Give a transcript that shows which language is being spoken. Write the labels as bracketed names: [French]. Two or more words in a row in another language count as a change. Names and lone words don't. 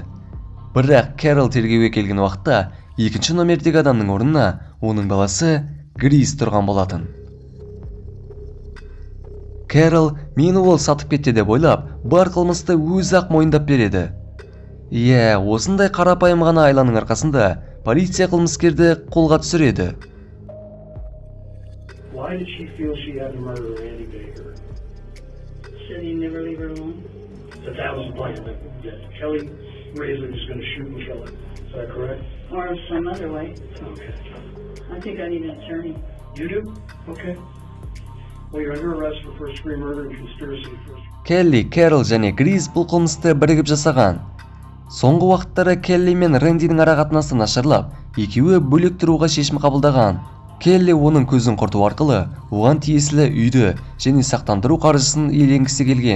[Kazakh] Бірақ Кэрол тергеуге келген уақытта, екінші номердегі адамның орнына оның баласы Гриз тұрған болатын. Кэрол мені ол сатып кетті деп ойлап, бар қылмысты өзі-ақ мойындап береді. Осындай қарапайым ғана айланың арқасында полиция қылмыскерді қолға түсіреді. [English] Why did she feel she had to murder Randy Baker? Said he never leave her alone. That was the plan. That Kelly Razor was going to shoot and kill her. Is that correct? Or some other way. Okay. I think I need an attorney. You do? Okay. Well, you're under arrest for first-degree murder and conspiracy. [Kazakh] Келли, Кэрол және Гриз бұл қылмысты бірігіп жасаған. Соңғы уақыттары Келли мен Рэндидің арақатынасы нашарлап, екеуі бөлек тұруға шешім қабылдаған. Келли оның көзін құрту арқылы оған тиесілі үйді және сақтандыру қаржысын иеленгісі келген.